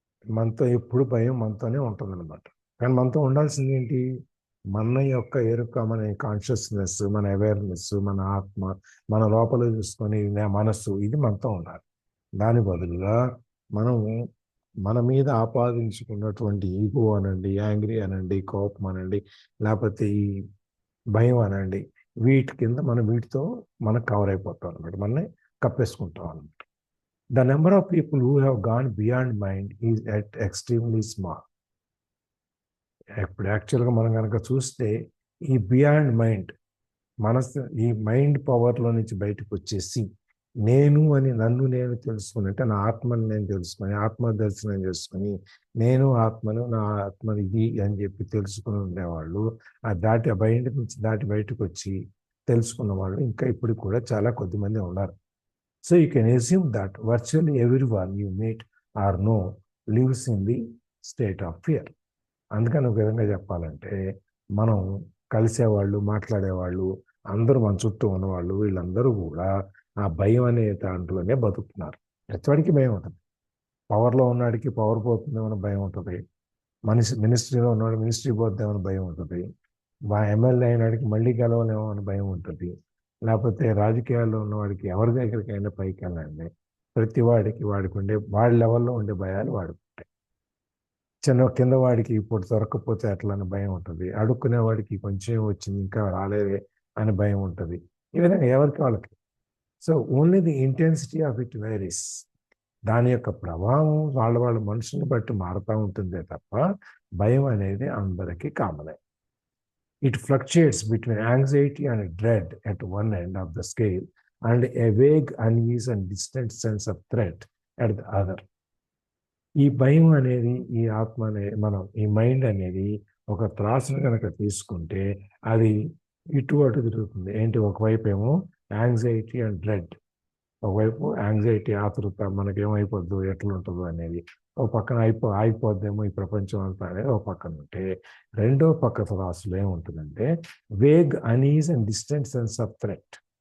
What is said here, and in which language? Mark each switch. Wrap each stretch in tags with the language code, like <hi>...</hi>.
<te>మనతో ఎప్పుడు భయం మనతోనే ఉంటుంది అనమాట. కానీ మనతో ఉండాల్సింది ఏంటి, మన యొక్క ఎరుక, మన కాన్షియస్నెస్, మన అవేర్నెస్, మన ఆత్మ, మన లోపల చూసుకొని మనస్సు, ఇది మనతో ఉండాలి. దాని బదులుగా మనము మన మీద ఆపాదించుకున్నటువంటి ఈగో అనండి, యాంగ్రీ అనండి, కోపం అనండి, లేకపోతే ఈ భయం అనండి, వీటి కింద వీటితో మనం కవర్ అయిపోతాం అనమాట, మనల్ని కప్పేసుకుంటాం అనమాట.</te> <en>The number of people who have gone beyond mind is at extremely small.</en> <te>ఇప్పుడు యాక్చువల్గా మనం కనుక చూస్తే ఈ బియాండ్ మైండ్, మనసు, ఈ మైండ్ పవర్లో నుంచి బయటకు వచ్చేసి నేను అని నన్ను నేను తెలుసుకుని, అంటే నా ఆత్మని నేను తెలుసుకొని, ఆత్మ దర్శనం చేసుకొని, నేను ఆత్మను, నా ఆత్మ ఇది అని చెప్పి తెలుసుకుని ఉండేవాళ్ళు, ఆ మైండ్ నుంచి దాటి బయటకు వచ్చి తెలుసుకున్న వాళ్ళు ఇంకా ఇప్పుడు కూడా చాలా కొద్దిమంది ఉన్నారు.</te> <en>So you can assume that virtually everyone you meet or know lives in the state of fear.</en> <te>అందుకని ఒక విధంగా చెప్పాలంటే మనం కలిసేవాళ్ళు, మాట్లాడేవాళ్ళు, అందరూ మన చుట్టూ ఉన్నవాళ్ళు, వీళ్ళందరూ కూడా ఆ భయం అనే దాంట్లోనే బతుకుతున్నారు. ప్రతివాడికి భయం ఉంటుంది. పవర్లో ఉన్నవాడికి పవర్ పోతుందేమో భయం ఉంటుంది, మినిస్ట్రీలో ఉన్నవాడు మినిస్ట్రీ పోతుందేమో భయం ఉంటుంది, ఎమ్మెల్యే అయినాడికి మళ్ళీ గెలవలేమో అని భయం ఉంటుంది, లేకపోతే రాజకీయాల్లో ఉన్నవాడికి ఎవరి దగ్గరికైనా పైకి వెళ్ళండి, ప్రతి వాడికి ఉండే వాడి లెవెల్లో ఉండే భయాలు వాడికి ఉంటాయి. కింద వాడికి ఇప్పుడు దొరకకపోతే అట్లా అని భయం ఉంటుంది, అడుక్కునే వాడికి కొంచెం వచ్చింది ఇంకా రాలేదే అని భయం ఉంటుంది. ఈ విధంగా ఎవరికి వాళ్ళకి.</te> <en>So only the intensity of it varies.</en> <te>దాని యొక్క ప్రభావం వాళ్ళ మనుషుని బట్టి మారుతూ ఉంటుందే తప్ప భయం అనేది అందరికీ కామనే.</te> <en>It fluctuates between anxiety and dread at one end of the scale and a vague, unease and distant sense of threat at the other.</en> <te>ఈ భయం అనేది, ఈ ఆత్మ అనేది, ఈ మైండ్ అనేది ఒక త్రాసును కనుక తీసుకుంటే అది ఇటు అటు తిరుగుతుంది. ఏంటి, ఒకవైపు ఏమో</te> <en>anxiety and dread,</en> <te>ఒకవైపు యాంగ్జైటీ, ఆతృత, మనకేమైపోద్దు, ఎట్లుంటుందో అనేది, ఒక పక్కన అయిపోద్దేమో ఈ ప్రపంచం అంతా అనేది ఒక పక్కన ఉంటే, రెండో పక్క త్రాసులో ఏముంటుందంటే</te> <en>Vague, uneasy and distant sense of threat.</en>